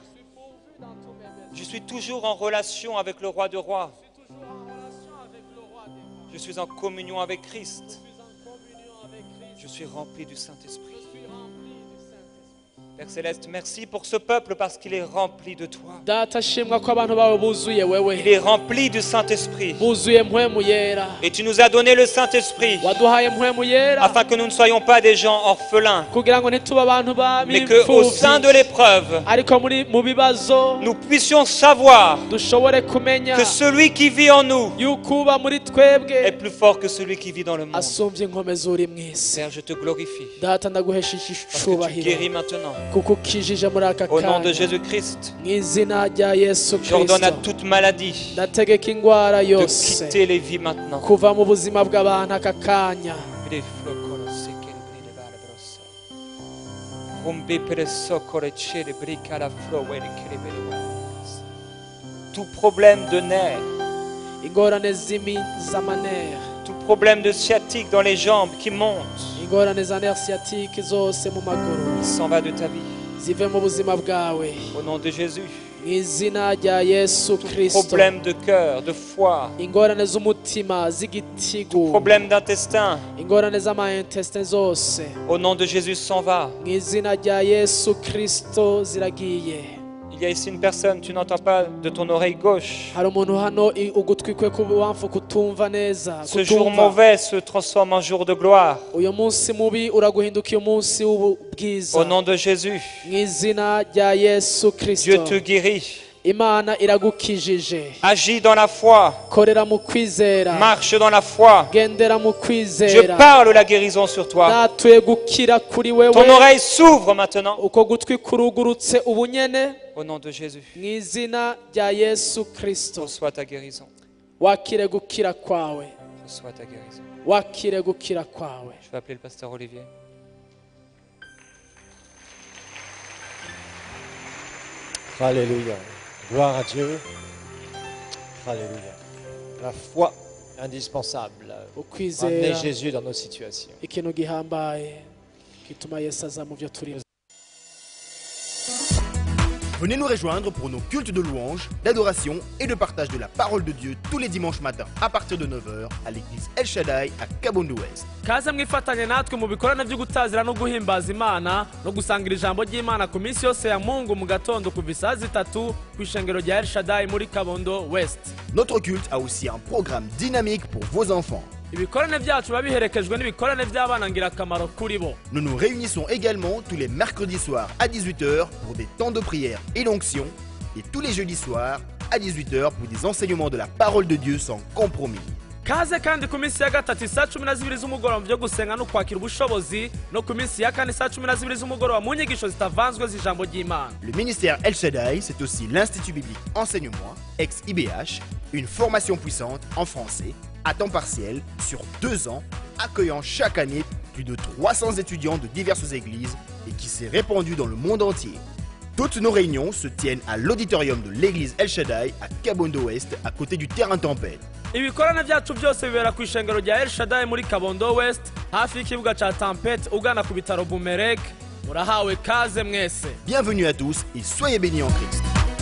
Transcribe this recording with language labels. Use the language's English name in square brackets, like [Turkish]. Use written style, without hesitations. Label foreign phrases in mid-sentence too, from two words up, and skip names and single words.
[French] Je suis toujours en relation avec le roi de rois. Je suis en communion avec Christ. Je suis rempli du Saint-Esprit. Père Céleste, merci pour ce peuple parce qu'il est rempli de toi. [Rundi] data shimwa ko abantu bawe buzuye [French] Il [Rundi] wewe [French] est rempli du Saint-Esprit. [Rundi] buzuye mpwemu yera [French] Et tu nous as donné le Saint-Esprit [Rundi] waduhaye mpwemu yera [French] afin que nous ne soyons pas des gens orphelins, [Rundi] kugira ngo ntituba abantu [French] mais qu'au sein de [Rundi] b'imfuvyi [French] l'épreuve, [Rundi] ariko mu bibazo [French] nous puissions savoir [Rundi] dushobore kumenya [French] que celui qui vit en nous [Rundi] yuko uba muri twebwe [French] est plus fort que celui qui vit dans le monde. [Rundi] asumbye inkomezi uri mw'isi [French] Seigneur, je te glorifie [Rundi] data ndaguhesheje [French] parce que tu [Rundi] icubahiro [French] guéris maintenant. [Rundi] kuko ukijije muri aka [French] Au nom de [Rundi] kanya [French] Jésus-Christ, [Rundi] mu izina rya yesu [French] j'ordonne à [Rundi] kirisito [French] toute maladie [Rundi] ndategeka ingwara [French] de [Rundi] yose [French] quitter les vies maintenant. [Rundi] kuva mu buzima bw'abantu aka kanya [French] Tout problème de nerfs, [Rundi] ingorane z'amanera [French] tout problème de sciatique dans les jambes qui monte, [Rundi] ingorane za [French] nerf sciatique [Rundi] zose mu maguru [French] s'en va de ta vie. [Rundi] zive mu buzima bwawe [French] Au nom de Jésus, [Rundi] mu izina rya yesu [French] tout [Rundi] kirisito [French] problème de cœur, de foie, [Rundi] ingorane z'umutima z'igitigu [French] problème d'intestin, [Rundi] ingorane z'amayintesite zose [French] au nom de Jésus, s'en va. [Rundi] mu izina rya yesu kirisito ziragiye [French] Il y a ici une personne, tu n'entends pas de ton oreille gauche. [Rundi] hari umuntu hano ugutwi kwe kubamfu kutumva neza [French] Ce jour mauvais se transforme en jour de gloire. [Rundi] uyu munsi mubi uraguhinduka uyu munsi w'ubwiza [French] Au nom de Jésus, [Rundi] mu izina rya Yesu [French] Dieu [Rundi] Kristo [French] te guérit. [Rundi] Imana iragukijije [French] Agis dans la foi. [Rundi] korera mu kwizera [French] Marche dans la foi. [Rundi] gendera mu [French] Je [Rundi] kwizera [French] parle la guérison sur toi. [Rundi] natuye gukira kuri wewe [French] Ton oreille s'ouvre maintenant. [Rundi] uko gutwi kurugurutse ubunyene [French] Au nom de Jésus, [Rundi] mu izina rya Yesu Kristo [French] reçois ta guérison. [Rundi] wakire gukira kwawe [French] Reçois ta guérison. [Rundi] wakire gukira kwawe [French] Je vais appeler le pasteur Olivier. Alléluia. Gloire à Dieu. Alléluia. La foi indispensable pour amener [Rundi] ukwizera [French] Jésus dans nos situations. [Rundi] ikintu gihambaye gituma Yesu aza mu byo turimo. [French] Venez nous rejoindre pour nos cultes de louange, d'adoration et de partage de la parole de Dieu tous les dimanches matins à partir de 9h à l'église El Shaddai à Kabondo West. [Rundi] kaze mwifatanye natwe mu bikorane byo gutazira no guhimbaza Imana no gusangira ijambo ry'Imana ku minsi yose ya Mungu mu gatondo kuva isaha 3 ku ishengero rya El Shaddai muri Kabondo West. [French] Notre culte a aussi un programme dynamique pour vos enfants. [Rundi] Ibikorane byacu biba biherekejwe n'ibikorane by'abana ngirakamaro kuri bo. [French] Nous nous réunissons également tous les mercredis soirs à 18h pour des temps de prière et d'onction et tous les jeudis soirs à 18h pour des enseignements de la parole de Dieu sans compromis. [Rundi] Kaze kandi ku minsi ya gatatu saa 12 z'umugoroba byo gusenga no kwakira ubushobozi no ku minsi ya kane saa 12 z'umugoroba mu nyigisho zitavanzwe z'ijambo ry'Imana. [French] Le ministère El Shaddai, c'est aussi l'Institut biblique Enseigne-moi, ex-IBH, une formation puissante en français, à temps partiel, sur 2 ans, accueillant chaque année plus de 300 étudiants de diverses églises et qui s'est répandu dans le monde entier. Toutes nos réunions se tiennent à l'auditorium de l'église El Shaddai à Kabondo West, à côté du terrain Tempête. [Rundi] Ibikorane byacu byose bibera ku ishengero rya El Shaddai muri Kabondo West hafi y'ikibuga ca Tempête ugana ku bitaro Bumerek. Murahawe kaze mwese. [French] Bienvenue à tous et soyez bénis en Christ.